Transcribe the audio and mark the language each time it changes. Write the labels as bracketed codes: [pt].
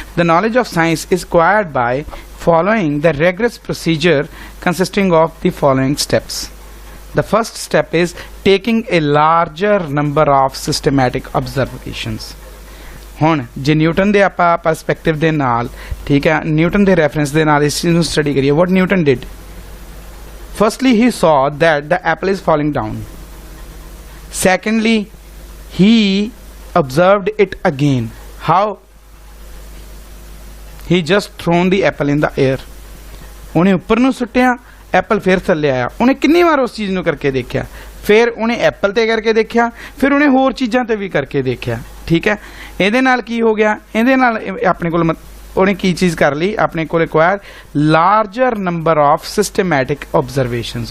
[en] The knowledge of science is acquired by following the rigorous procedure consisting of the following steps. The first step is taking a larger number of systematic observations. [pa] ਹੁਣ ਜੇ Newton ਦੇ ਆਪਾਂ perspective ਦੇ ਨਾਲ, ਠੀਕ ਹੈ, Newton ਦੇ reference ਦੇ ਨਾਲ ਇਸ ਚੀਜ਼ ਨੂੰ ਸਟੱਡੀ ਕਰੀਏ। [en] What Newton did, firstly he saw that the apple is falling down. Secondly, he observed it again. How? He just thrown the apple in the air. [pa] ਉਹਨੇ ਉੱਪਰ ਨੂੰ ਸੁੱਟਿਆ, ਐਪਲ ਫਿਰ ਥੱਲੇ ਆਇਆ। ਉਹਨੇ ਕਿੰਨੀ ਵਾਰ ਉਸ ਚੀਜ਼ ਨੂੰ ਕਰਕੇ ਦੇਖਿਆ, ਫਿਰ ਉਹਨੇ ਐਪਲ ਤੇ ਕਰਕੇ ਦੇਖਿਆ, ਫਿਰ ਉਹਨੇ ਹੋਰ ਚੀਜ਼ਾਂ ਤੇ ਵੀ ਕਰਕੇ ਦੇਖਿਆ। ਠੀਕ ਹੈ। ਇਹਦੇ ਨਾਲ ਕੀ ਹੋ ਗਿਆ, ਇਹਦੇ ਨਾਲ ਆਪਣੇ ਕੋਲ ਉਹਨੇ ਕੀ ਚੀਜ਼ ਕਰ ਲਈ, ਆਪਣੇ ਕੋਲ [en] Acquire larger number of systematic observations.